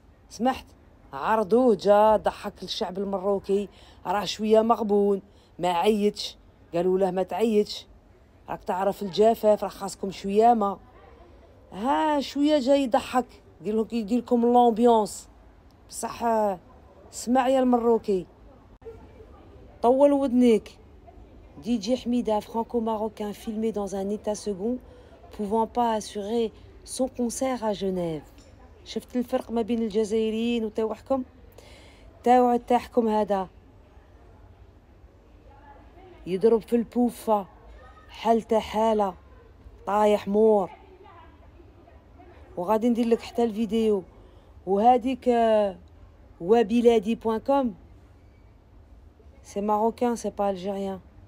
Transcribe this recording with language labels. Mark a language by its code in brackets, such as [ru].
[ar] سمحت عرضوه جا ضحك الشعب المروكي، راه شويه مغبون ما عيتش. قالوا له ما تعيتش، راك تعرف الجفاف، راه خاصكم شويه ما شويه جاي يضحك يدير لكم لومبيونس. بصح اسمع يا المروكي، طول ودنيك. [fr] DJ Hamida, franco-marocain, filmé dans un état second, pouvant pas assurer son concert à Genève. [ar] شفت الفرق ما بين الجزائريين وتاوعكم؟ تاعكم هذا يضرب في البوفة حالته حالة طايح مور. وغادي ندير لك حتى الفيديو. وهذيك wabiladi.com سي ماروكان سي با الجيريان.